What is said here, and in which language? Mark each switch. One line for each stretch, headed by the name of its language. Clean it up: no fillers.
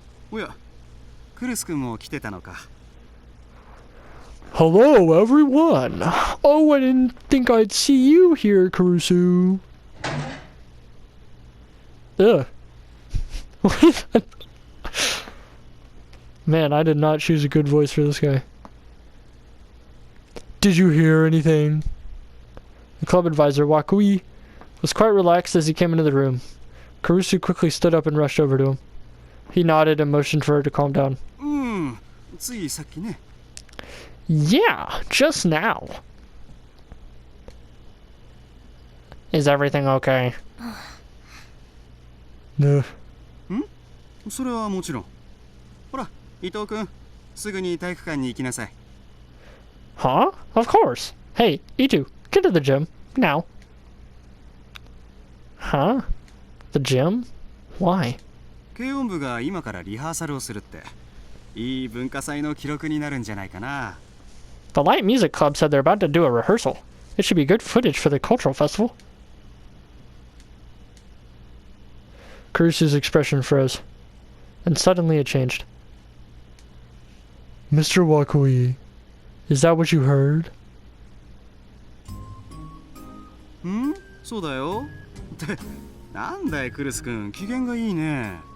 Japanese: おや、クルス君も来てたのか。
English: Hello, everyone! Oh, I didn't think I'd see you here, Kurusu. Ugh. Man, I did not choose a good voice for this guy. Did you hear anything? The club advisor, Wakui, was quite relaxed as he came into the room. Kurusu quickly stood up and rushed over to him. He nodded and motioned for her to calm down.
Japanese: ついさっきね。
English: Yeah, just now. Is everything okay? No.
Japanese: それはもちろん。ほら、伊藤君、すぐに体育館に行きなさい。
English: Huh? Of course. Hey, Itu, get to the gym. Now. Huh? The gym? Why?
Japanese: 軽音部が今からリハーサルをするって。いい文化祭の記録になるんじゃないかな。
English: The Light Music Club said they're about to do a rehearsal. It should be good footage for the cultural festival. Kurusu's expression froze. And suddenly it changed. Mr. Wakui, is that what you heard?
Japanese: そうだよ。って、なんだいクルス君、機嫌がいいね。